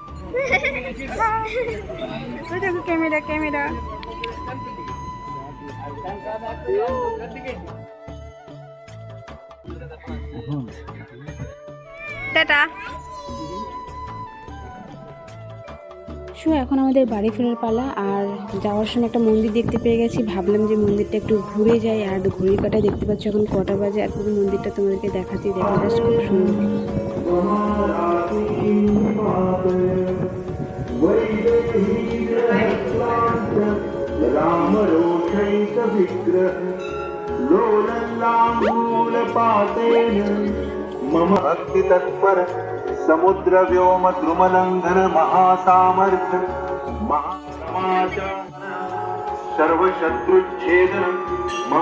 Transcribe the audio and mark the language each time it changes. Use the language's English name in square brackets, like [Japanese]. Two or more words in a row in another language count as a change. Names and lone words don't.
[Bangla] ক্যামেরা ক্যামেরা টাটা। এখন আমাদের বাড়ি ফেরার পালা। আর যাওয়ার সময় একটা মন্দির দেখতে পেয়ে গেছি, ভাবলাম যে মন্দিরটা একটু ঘুরে যাই। আর ঘড়ির কাঁটায় দেখতে পাচ্ছি এখন কটা বাজে। আর পুরো মন্দিরটা তোমাদেরকে দেখাচ্ছি, দেখো জাস্ট খুব সুন্দর। [Sanskrit] मम भक्ति तत्पर समुद्र व्योम द्रुमलंघन महासामर्थ्य महासमाचार सर्वशत्रुच्छेदन मम